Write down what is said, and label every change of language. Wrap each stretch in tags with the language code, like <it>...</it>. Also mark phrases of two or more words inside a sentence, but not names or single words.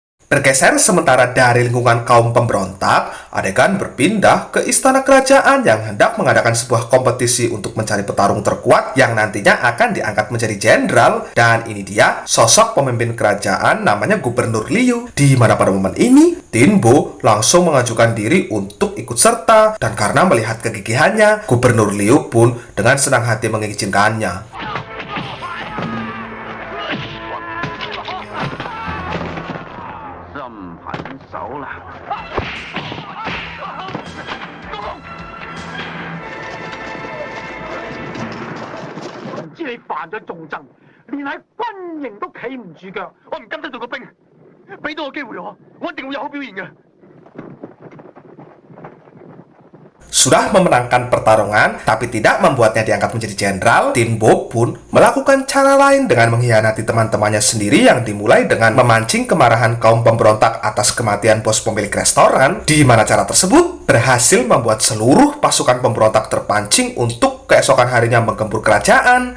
<id>Bergeser sementara dari lingkungan kaum pemberontak, adegan berpindah ke istana kerajaan yang hendak mengadakan sebuah kompetisi untuk mencari petarung terkuat yang nantinya akan diangkat menjadi jenderal. Dan ini dia sosok pemimpin kerajaan namanya Gubernur Liu, di mana pada momen ini Tin Bo langsung mengajukan diri untuk ikut serta, dan karena melihat kegigihannya, Gubernur Liu pun dengan senang hati mengizinkannya.</id> <yue>知你犯咗重憎，連喺軍營都企唔住腳。我唔跟得到個兵，俾多個機會我一定會有好表現嘅。</yue> <id>Sudah memenangkan pertarungan, tapi tidak membuatnya diangkat menjadi jenderal, Tin Bo pun melakukan cara lain dengan mengkhianati teman-temannya sendiri yang dimulai dengan memancing kemarahan kaum pemberontak atas kematian bos pemilik restoran, di mana cara tersebut berhasil membuat seluruh pasukan pemberontak terpancing untuk keesokan harinya menggempur kerajaan.</id>